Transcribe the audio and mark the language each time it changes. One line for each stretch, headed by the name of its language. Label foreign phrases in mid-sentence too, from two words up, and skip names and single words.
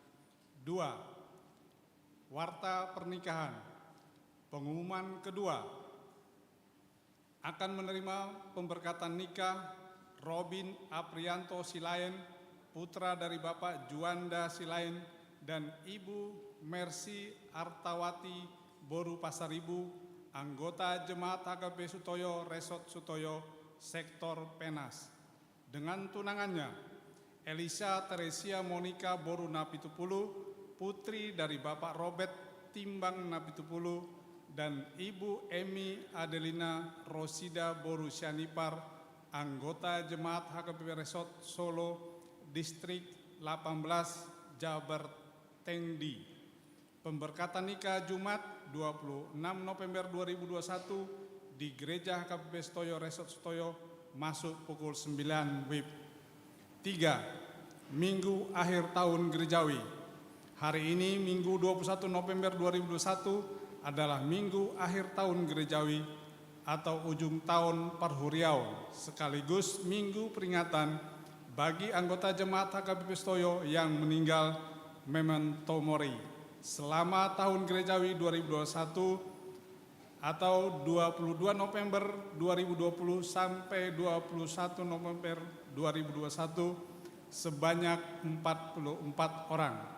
Indonesian: 2. Warta Pernikahan. Pengumuman kedua, akan menerima pemberkatan nikah Robin Aprianto Silayan, putra dari Bapak Juanda Silayan dan Ibu Mercy Artawati Boru Pasaribu, anggota Jemaat HKBP Sutoyo Resort Sutoyo, Sektor Penas. Dengan tunangannya, Elisa Teresia Monica Boru Napitupulu, putri dari Bapak Robert Timbang Napitupulu, dan Ibu Emi Adelina Rosida Boru Syanipar, anggota Jemaat HKBP Resort Solo, Distrik 18, Jabar Tengdi. Pemberkatan nikah Jumat 26 November 2021 di Gereja HKBP Sutoyo Resort Sutoyo, masuk pukul 9 WIB. 3. Minggu Akhir Tahun Gerejawi. Hari ini Minggu 21 November 2021 adalah Minggu Akhir Tahun Gerejawi atau
Batak Toba: ujung tahun Parhuriau,
Indonesian: sekaligus minggu peringatan bagi anggota Jemaat HKBP Sutoyo yang meninggal,
Latin: Memento Mori,
Indonesian: selama tahun Gerejawi 2021 atau 22 November 2020 sampai 21 November 2021 sebanyak 44 orang.